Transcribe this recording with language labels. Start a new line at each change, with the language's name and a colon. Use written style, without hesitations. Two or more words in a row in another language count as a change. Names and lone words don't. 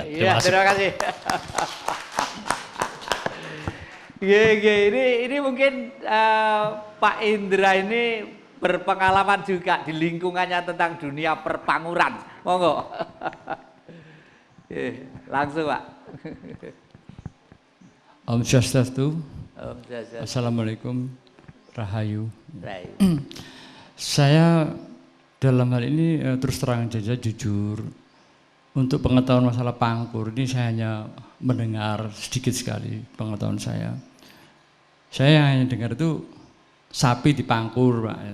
Indonesian: Terima kasih. Ini mungkin Pak Indra ini berpengalaman juga di lingkungannya tentang dunia perpanguran. Monggo. Langsung, Pak.
Sanskrit: Om Swastiastu. Om Swastiastu.
Indonesian: Assalamualaikum. Rahayu. Rahayu. Saya dalam hal ini terus terang saja jujur, untuk pengetahuan masalah pangkur ini saya hanya mendengar sedikit sekali pengetahuan saya. Saya yang hanya dengar itu sapi dipangkur, Pak.